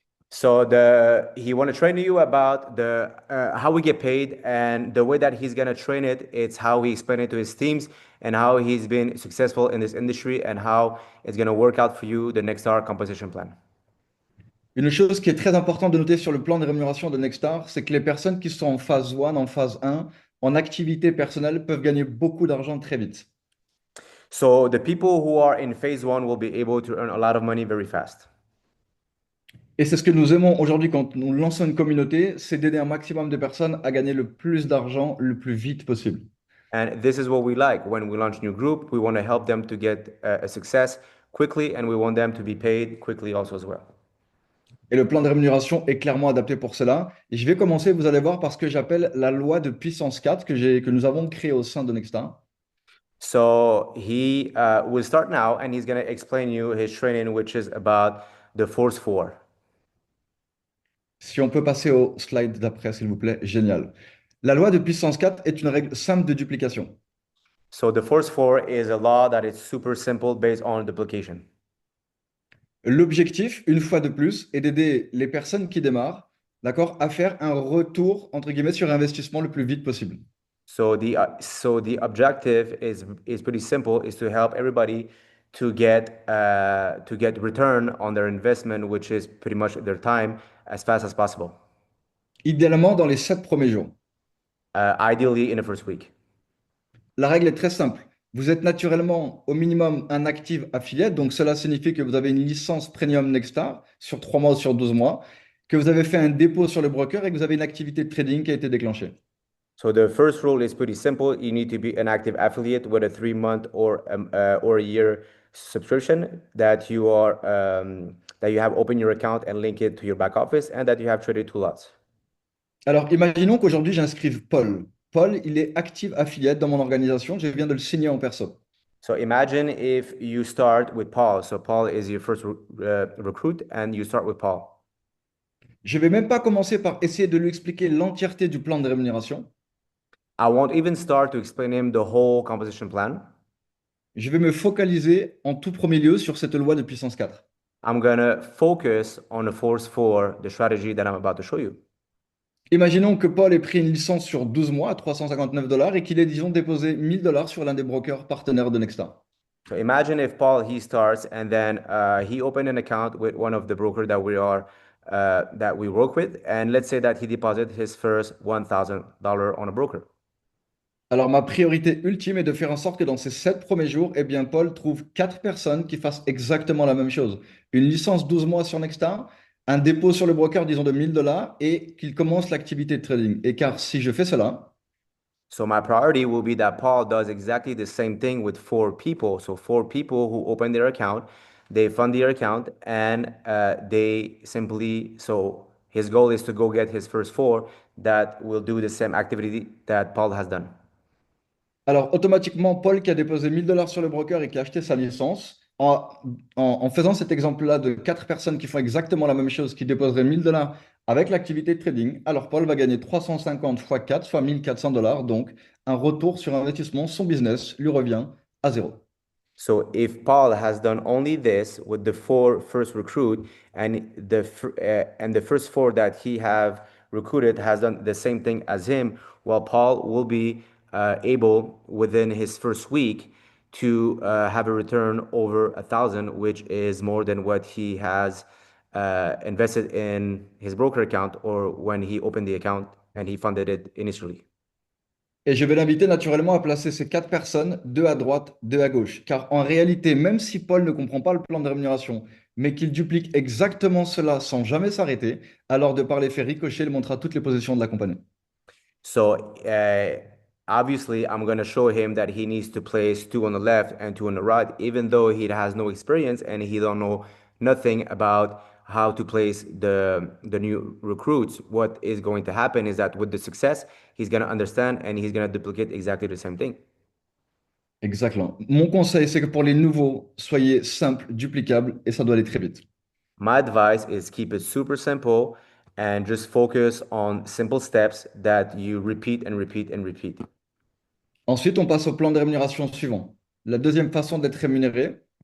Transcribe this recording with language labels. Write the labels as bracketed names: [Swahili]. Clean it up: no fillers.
[English] So he want to train you about the how we get paid and the way that he's gonna train it. It's how he explain it to his teams and how he's been successful in this industry and how it's gonna work out for you the Nextstar compensation plan. [French] Une chose qui est très importante de noter sur le plan de rémunération de Nextstar, c'est que les personnes qui sont en phase 1, en phase 1, en activité personnelle, peuvent gagner beaucoup d'argent très vite. [English] So the people who are in phase one will be able to earn a lot of money very fast. [French] Et c'est ce que nous aimons aujourd'hui quand nous lançons une communauté, c'est d'aider un maximum de personnes à gagner le plus d'argent le plus vite possible. [English] And this is what we like when we launch a new group. We want to help them to get a success quickly, and we want them to be paid quickly also as well. [French] Et le plan de rémunération est clairement adapté pour cela. Et je vais commencer, vous allez voir, par ce que j'appelle la loi de puissance 4 que nous avons créée au sein de Nexta. [English] So he will start now, and he's going to explain you his training, which is about the Force 4. [French] Si on peut passer au slide d'après, s'il vous plaît, génial. La loi de puissance 4 est une règle simple de duplication. [English] So the Force 4 is a law that is super simple based on duplication. [French] L'objectif, une fois de plus, est d'aider les personnes qui démarrent, d'accord, à faire un retour, entre guillemets, sur investissement le plus vite possible. [English] So the objective is pretty simple, is to help everybody to get return on their investment, which is pretty much their time, as fast as possible. [French] Idéalement, dans les 7 premiers jours. [English] Ideally in the first week. [French] La règle est très simple. Vous êtes naturellement au minimum un active affiliate, donc cela signifie que vous avez une licence premium Nextstar sur 3 mois ou sur 12 mois, que vous avez fait un dépôt sur le broker et que vous avez une activité de trading qui a été déclenchée. [English] So the first rule is pretty simple. You need to be an active affiliate with a 3 month or a year subscription that you have opened your account and link it to your back office and that you have traded 2 lots. [French] Alors, imaginons qu'aujourd'hui, j'inscrive Paul. Paul, il est active affiliate dans mon organisation. Je viens de le signer en perso. [English] So imagine if you start with Paul. So Paul is your first recruit and you start with Paul. [French] Je ne vais même pas commencer par essayer de lui expliquer l'entièreté du plan de rémunération. [English] I won't even start to explain him the whole composition plan. [French] Je vais me focaliser en tout premier lieu sur cette loi de puissance 4. [English] I'm gonna focus on the force for the strategy that I'm about to show you. [French] Imaginons que Paul ait pris une licence sur 12 mois à 359 $ et qu'il ait, disons, déposé 1000 $ sur l'un des brokers partenaires de Nextstar. [English] So imagine if Paul he starts and then he opened an account with one of the broker that we work with, and let's say that he deposited his first $1,000 on a broker. [French] Alors, ma priorité ultime est de faire en sorte que dans ces 7 premiers jours, eh bien, Paul trouve 4 personnes qui fassent exactement la même chose. Une licence 12 mois sur Nextstar, un dépôt sur le broker, disons, de 1000 $ et qu'il commence l'activité de trading. Et car si je fais cela, [English] So my priority will be that Paul does exactly the same thing with four people. So four people who open their account, they fund their account, and they simply so his goal is to go get his first four that will do the same activity that Paul has done. [French] alors automatiquement, Paul qui a déposé 1000 $ sur le broker et qui a acheté sa licence, en faisant cet exemple-là de 4 personnes qui font exactement la même chose, qui déposeraient 1000 $ avec l'activité de trading, alors Paul va gagner 350 fois 4, soit 1400 $. Donc, un retour sur investissement, son business lui revient à zéro. [English] So if Paul has done only this with the four first recruit and the first four that he have recruited has done the same thing as him, well, Paul will be able within his first week to have a return over 1,000, which is more than what he has invested in his broker account or when he opened the account and he funded it initially. [French] Et je vais l'inviter naturellement à placer ces 4 personnes, deux à droite, deux à gauche. Car en réalité, même si Paul ne comprend pas le plan de rémunération, mais qu'il duplique exactement cela sans jamais s'arrêter, alors de par l'effet ricochet, il montrera toutes les positions de la compagnie. [English] So obviously, I'm going to show him that he needs to place two on the left and two on the right, even though he has no experience and he don't know nothing about how to place the new recruits. What is going to happen is that with the success, he's going to understand and he's going to duplicate exactly the same thing. [French] Exactement. Mon conseil, c'est que pour les nouveaux, soyez simple, duplicable, et ça doit aller très vite. [English] My advice is keep it super simple and just focus on simple steps that you repeat and repeat and repeat. [French] Ensuite, on passe au plan de rémunération suivant. La deuxième façon d'être rémunéré.